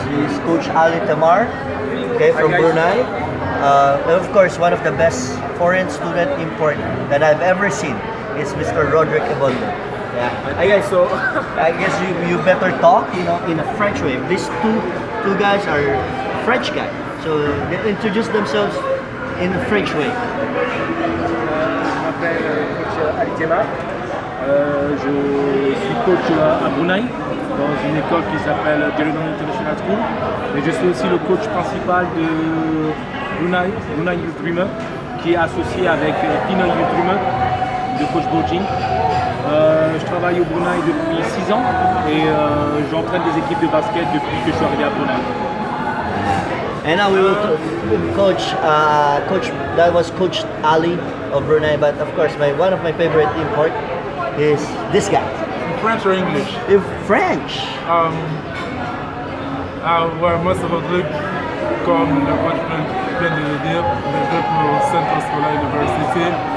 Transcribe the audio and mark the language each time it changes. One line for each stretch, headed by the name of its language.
English: He's Coach Ali Temmar, okay, from Brunei. And of course, one of the best foreign student import that I've ever seen is Mr. Rodrigue Ebundo. Yeah, I guess so. I guess you better talk, in a French way. These two guys are French guys, so they introduce themselves in a French way.
French: Je m'appelle coach Ali Temmar. Je suis coach à Brunei dans une école qui s'appelle International School. Et je suis aussi le coach principal de Brunei Youth Dreamer, qui est associé avec Pinoy Youth Dreamer de coach Bojing. Je travaille au Brunei depuis 6 ans et j'entraîne des équipes de basket depuis que je suis arrivé à Brunei.
English: And now we will coach. That was Coach Ali of Brunei, but of course, one of my favorite import is this guy. French or English? French.
French: Ouais, moi c'est Rodrigue, comme le coach vient de le dire, je joue pour Centro Escolar University.